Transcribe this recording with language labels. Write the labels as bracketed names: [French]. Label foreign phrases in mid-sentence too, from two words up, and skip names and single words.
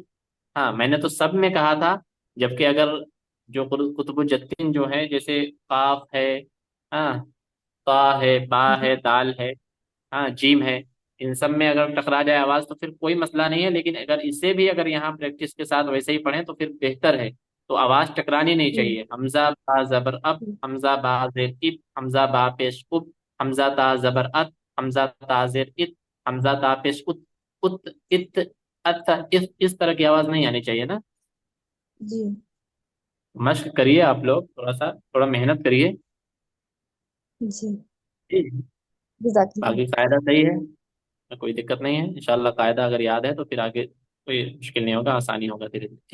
[Urdu] ہاں میں نے تو سب میں کہا تھا. جبکہ اگر جو قطب الجدین جو ہے جیسے قاف ہے ہاں طا ہے با ہے دال ہے ہاں جیم ہے ان سب میں اگر ٹکرا جائے آواز تو پھر کوئی مسئلہ نہیں ہے. لیکن اگر اسے بھی اگر یہاں پریکٹس کے ساتھ ویسے ہی پڑھیں تو پھر بہتر ہے. تو آواز ٹکرانی نہیں چاہیے. حمزہ با زبر اب حمزہ با زیر اب حمزہ با پیش اب حمزہ تا زبر ات حمزہ تا زیر ات حمزہ تا پیش ات ات ات ات اس طرح کی آواز نہیں آنی چاہیے نا. جی مشق کریے آپ لوگ تھوڑا محنت کریے. جی جی [Arabic] جزاک اللہ. [Urdu] باقی قاعدہ صحیح ہے کوئی دقت نہیں ہے. انشاءاللہ قاعدہ اگر یاد ہے تو پھر آگے کوئی مشکل نہیں ہوگا آسانی ہوگا دھیرے دھیرے.